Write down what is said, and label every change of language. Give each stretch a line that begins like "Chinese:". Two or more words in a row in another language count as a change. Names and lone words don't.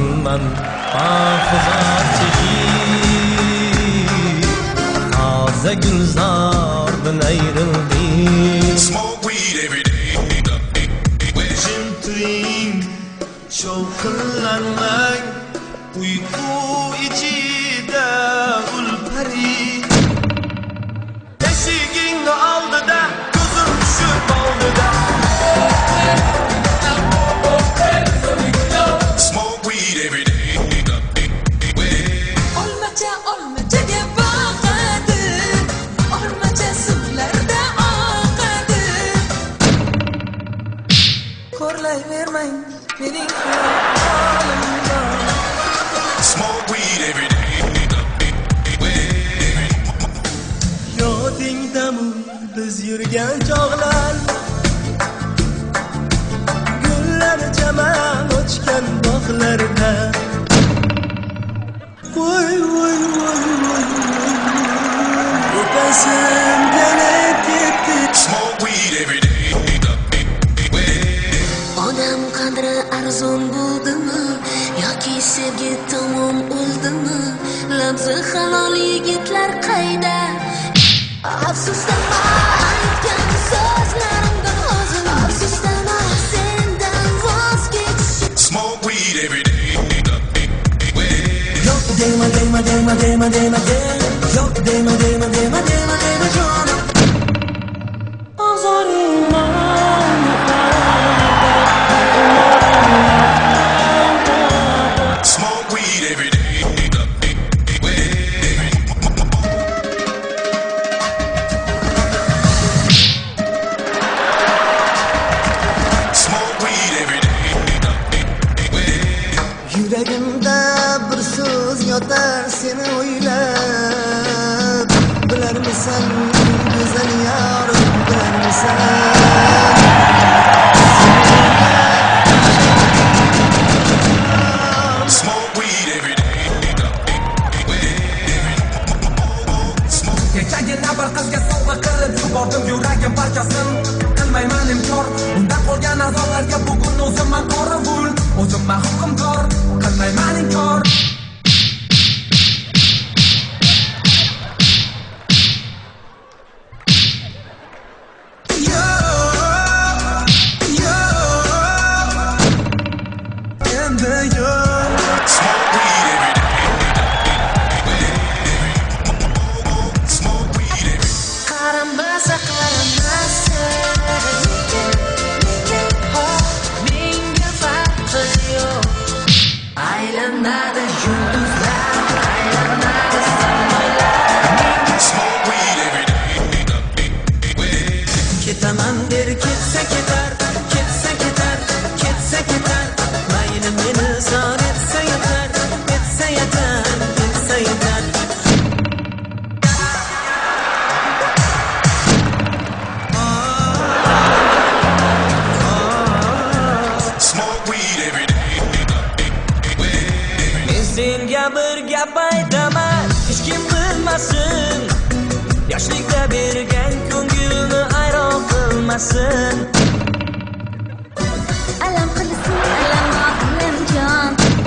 Uzbek: man bahuzor chekib toza gulzordan ayrildik.
English: Smoke weed every day.
Uzbek: Jim turing shovqinlanmang uyqu ichida ulpari eshigingni oldida ko'zim tushib oldida.
English: Smoke weed every day.
Uzbek: Olmachaga boqadi, olmacha suvlarda oqadi. Ko'rlayvermang mening holimga.
English: Smoke weed every day.
Uzbek: Yodingdami biz yurgan chog'lar, gullar jaman ochgan bog'larda. Voy voy voy voy o'tasimdan ketdi.
English: Smoke weed every day.
Uzbek: Odam qadri arzon bo'ldimi yoki sevgi tamom o'ldimi? Labzi halol yigitlar qayda? Afsusdama aytgan so'zlarimdan o'zim, afsusdama sendan voz kechishim.
English: Smoke weed every day.
Uzbek: Yok dema dema dema dema dema dema. Yok dema dema dema dema dema canım.
English: Smoke weed every day. Smoke weed every day.
Uzbek: Yuragimda bir so'z yotar seni o'ylab. Bilarmisan go'zal yorim, bilarmisan?
English: Smoke weed every day.
Uzbek: Kechagina bir qizga sovg'a qilib yubordim yuragim parchasin. Qilmayman inkor, undan qolgan azoblarga bugun o'zimman qorovul, o'zimman hukmdor. Qilmayman inkor. Endi yo'q.
English: Smoke weed every day. Smoke weed every day.
Uzbek: Qaramasa menga farqi yo'q. Aylanadi yulduzlar, aylanadi samolar.
English: Smoke weed every day.
Uzbek: Ketaman der ketsa ketar, ketsa ketar, ketsa ketar. Mayli meni son etsa yetar, etsa yetar, etsa yetar.
English: Smoke weed every day.
Uzbek: Men senga bir gap aytaman, hech kim bilmasin. Yoshlikda bergan ko'ngilni ayron qilmasin. Alam qilsin, alam jon.